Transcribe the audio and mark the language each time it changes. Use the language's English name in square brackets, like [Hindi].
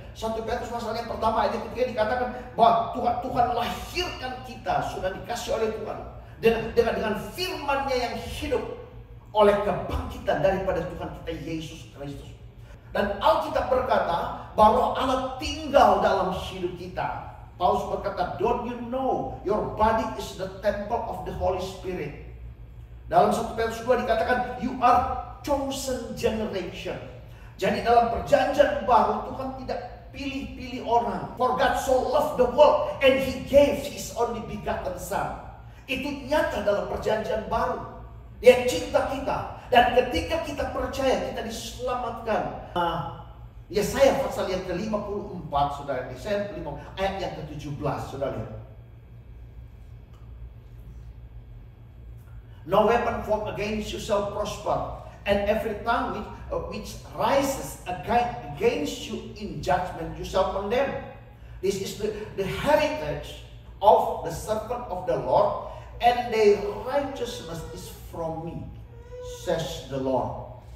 [Indonesian] 1 Petrus pasal yang pertama ayat ketiga dikatakan bahwa Tuhan lahirkan kita, sudah dikasih oleh Tuhan dengan firman-Nya yang hidup, oleh kebangkitan daripada Tuhan kita Yesus Kristus. Dan Alkitab berkata bahwa Allah tinggal dalam hidup kita. Paulus berkata, [English] don't you know your body is the temple of the Holy Spirit. [Indonesian] Dalam 1 Petrus 2 dikatakan, [English] you are chosen generation. [Indonesian] Jadi dalam perjanjian baru Tuhan tidak pilih-pilih orang. [English] For God so loved the world and He gave His only begotten Son. [Indonesian] Itu nyata dalam perjanjian baru. Dia cinta kita, dan ketika kita percaya kita diselamatkan. Yesaya pasal yang ke-54 sudah, Yesaya 5 ayat yang ke-17 sudah lihat. [English] No weapon formed against you shall prosper, and every tongue which rises against you in judgment you shall condemn. This is the heritage of the servant of the Lord, and their righteousness is from me, says the Lord.